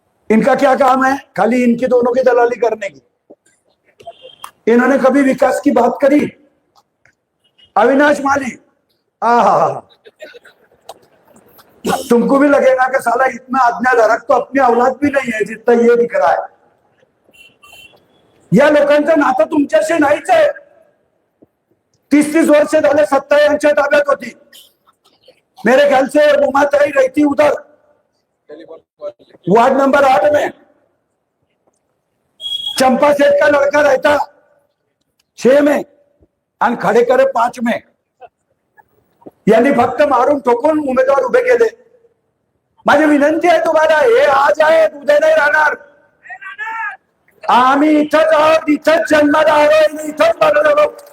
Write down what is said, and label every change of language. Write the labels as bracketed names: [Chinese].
[Hindi] इनका क्या काम है, खाली इनकी दोनों की दलाली करने की. इन्होंने कभी विकास की बात करी? अविनाश माली, आहा, तुमको भी लगेगा कि साला इतना आज्ञाधारक तो अपनी औलाद भी नहीं है जितना ये दिख रहा है. [Marathi] या लोकांचं नातं तुमच्याशी नाहीच आहे. 30-30 वर्ष झाले सत्ता यांच्या ताब्यात होती. [Hindi] मेरे ख्याल से उमाताई रहती उधर वार्ड नंबर 8 में, चंपा सेठ का लड़का रहता 6 में आणि खडेकर 5 में. [Marathi] यांनी फक्त मारून ठोकून उमेदवार उभे केले. माझी विनंती आहे तुम्हाला, हे आज आहे उद्या नाही राहणार. आम्ही इथंच आहोत, इथंच जन्माला आलो, इथंच मरलो.